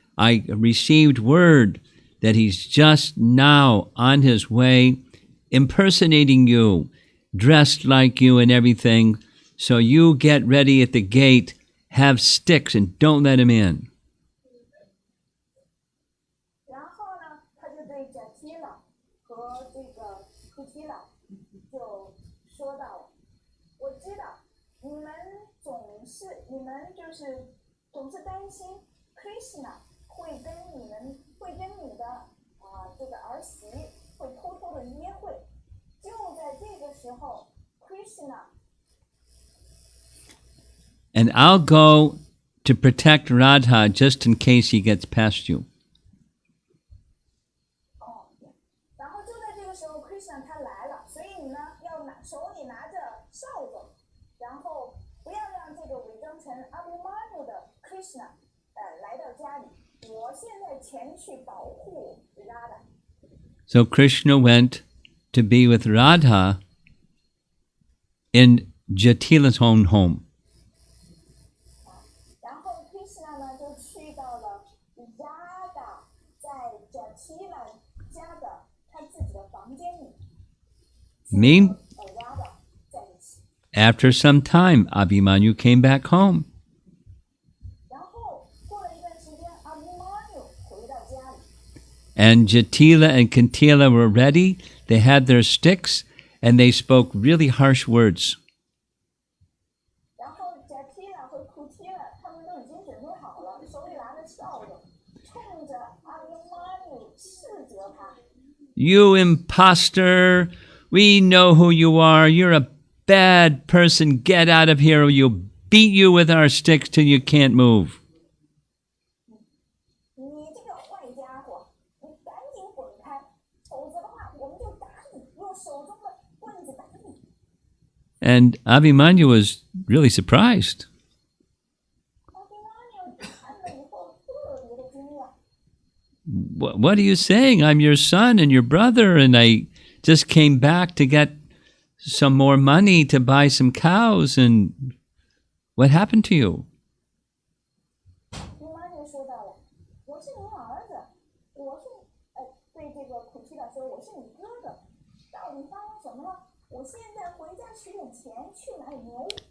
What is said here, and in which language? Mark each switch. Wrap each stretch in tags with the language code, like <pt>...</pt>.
<en>I received word that he's just now on his way impersonating you, dressed like you and everything. So you get ready at the gate, have sticks, and don't let him in.</en> <zh>然后呢，他就对 Jatila 和这个 Kutila 就说到：“我知道你们就是总是担心 Krishna 会跟你的这个儿媳会偷偷的约会。就在这个时候 ，Krishna</zh> <en>And I'll go to protect Radha just in case he gets past you.</en> <zh>然后就在这个时候 ，Krishna 他来了，所以你呢要手里拿着扫帚，然后不要让这个伪装成阿比曼努的 Krishna 来到家里。我现在前去保护 Radha。</zh> <en>So Krishna went to be with Radha in Jatila's own home.</en> <zh>然后 Krishna 呢就去到了 Radha 在 Jatila 家的他自己的房间里。 Radha 在一起。</zh> <en>After some time, Abhimanyu came back home.</en> <zh>然后过了一段时间，阿比曼努回到家里。</zh> <en>And Jatila and Kantila were ready. They had their sticks, and they spoke really harsh words.</en> <zh>然后 Jatila 和 Kutila 他们都已经准备好了，手里拿着扫帚，冲着阿比曼努斥责他。</zh> <en>You imposter! We know who you are. You're a bad person. Get out of here or we'll beat you with our sticks till you can't move.</en> <zh>你这个坏家伙，你赶紧滚开，否则的话我们就打你，用手中的棍子打你。</zh> <en>And Abhimanyu was really surprised.</en> <zh>阿比曼努看了以后特别的惊讶。</zh> <en>What are you saying? I'm your son and your brother, and I just came back to get some more money to buy some cows, and what happened to you?</en> <zh>阿比曼努说到了，我是你儿子，对这个库奇拉说我是你哥哥，到底发生什么了？我现在回家取点钱去买牛。</zh>